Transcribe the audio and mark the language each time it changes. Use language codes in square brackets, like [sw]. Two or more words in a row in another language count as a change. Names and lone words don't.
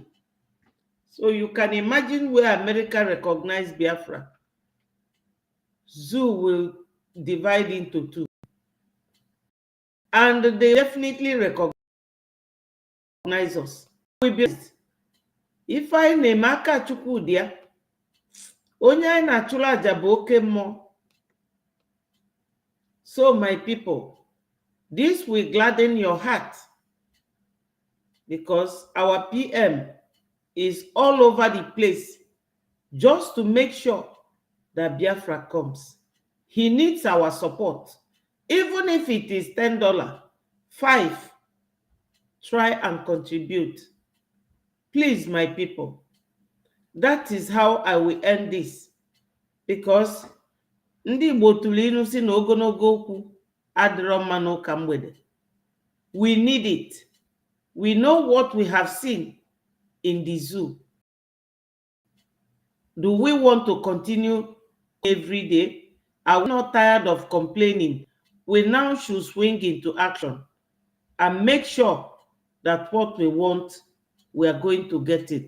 [en] So you can imagine where America recognized Biafra. Zoo will divide into two. And they definitely recognize us. [ig] We be if I name aka Chukwudia, onye anyị na-achụrụ aja bụ oke mmụọ. [en] So my people, this will gladden your heart, because our PM is all over the place just to make sure that Biafra comes. He needs our support. Even if it is $10, $5, try and contribute. Please, my people, that is how I will end this, because [ig] ndị Igbo tụrụ ilu si na ogologo okwu adịrọ mma n'ụka mgbede. [en] We need it. We know what we have seen in the zoo. Do we want to continue every day? Are we not tired of complaining? We now should swing into action and make sure that what we want, we are going to get it.